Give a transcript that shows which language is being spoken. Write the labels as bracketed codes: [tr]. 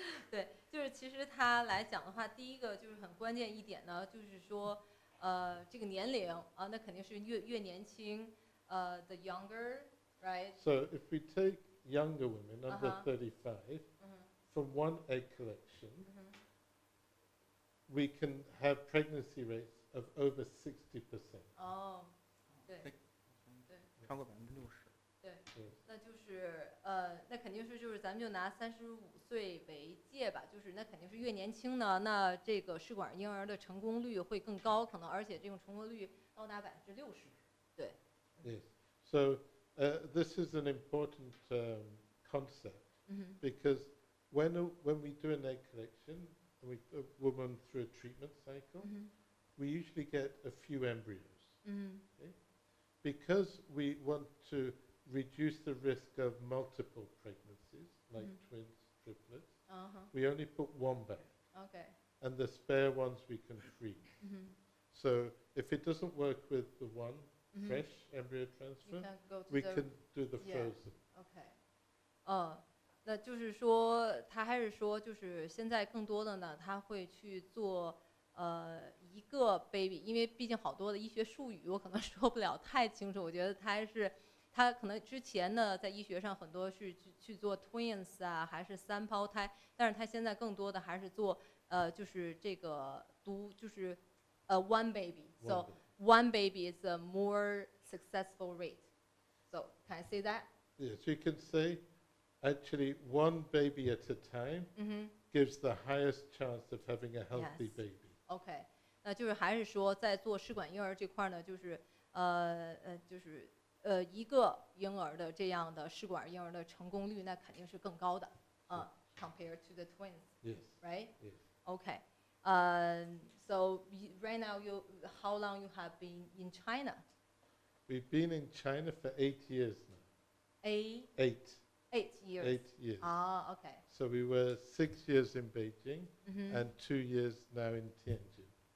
[zh] 对，就是其实他来讲的话，第一个就是很关键一点呢，就是说这个年龄那肯定是越年轻 [en] the younger, right? So if we take younger women under 35, from one egg collection, we can have pregnancy rates of over 60%. [zh] 对，超过60%。对，那就是那肯定是就是咱们就拿35岁为界吧，就是那肯定是越年轻呢，那这个试管婴儿的成功率会更高，可能而且这种成功率高达60%。对。 [en] Yes. So this is an important concept because when we do an egg collection and we put a woman through a treatment cycle, we usually get a few embryos. Okay? Because we want to reduce the risk of multiple pregnancies, like twins, triplets, we only put one back. Okay. And the spare ones we can freeze. So if it doesn't work with the one fresh embryo transfer, we can do the frozen. OK. [zh] 那就是说，他还是说，就是现在更多的呢，他会去做一个 baby， 因为毕竟好多的医学术语我可能说不了太清楚。我觉得他可能之前呢，在医学上很多是去做 twins 啊，还是3胞胎，但是他现在更多的还是做就是这个就是one baby. [en] So one baby is a more successful rate. So can I say that? Yes, you can say actually one baby at a time gives the highest chance of having a healthy baby. OK. [zh] 那就是还是说在做试管婴儿这块呢，就是就是一个婴儿的这样的试管婴儿的成功率，那肯定是更高的 [en] compared to the twins. Yes. Right? Yes. OK. So right now, how long you have been in China? We've been in China for 8 years now. 8 years. 8 years. OK. So we were 6 years in Beijing and 2 years now in Tianjin.